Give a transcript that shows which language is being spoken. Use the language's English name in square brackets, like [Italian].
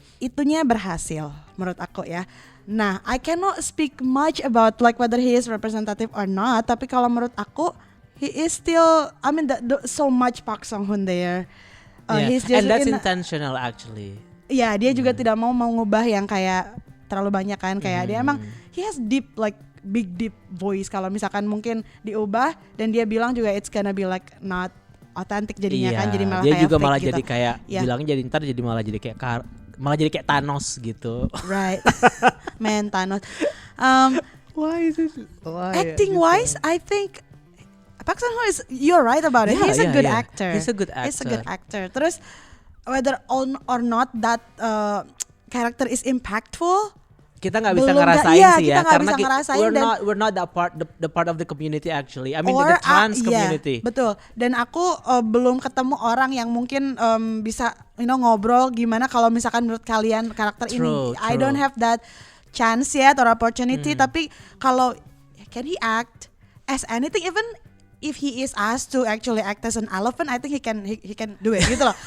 [Indonesian] Itunya berhasil menurut aku ya. [English] Nah, I cannot speak much about like whether he is representative or not, [Indonesian] tapi kalau menurut aku [English] he is still, I mean so much Park Sung Hoon there. He's just, and that's intentional actually. [Indonesian] Ya, dia juga tidak mau ngubah yang kayak terlalu banyak kan, kayak dia emang [English] he has deep deep voice. [Indonesian] Kalau misalkan mungkin diubah dan dia bilang juga [English] it's gonna be like not authentic [Indonesian] jadinya kan, jadi malah dia kayak juga [English] fake [Indonesian] malah gitu. Jadi kayak bilangnya jadi ntar jadi malah jadi kayak Thanos gitu. [English] Right. Man, Thanos. Why is it? Acting wise, I think Park Sung Hoon you're right about it. He's a good actor. He's a good actor. Terus whether or not that character is impactful, [Indonesian] kita nggak bisa ngerasain sih ya, karena [English] we're not the part of the community actually. I mean the trans community. [Indonesian] Betul. Dan aku belum ketemu orang yang mungkin bisa ngobrol gimana kalau misalkan menurut kalian karakter ini. [English] I don't have that chance yet or opportunity. Tapi kalau can he act as anything, even if he is asked to actually act as an elephant, I think he can do it [Indonesian] gitu loh.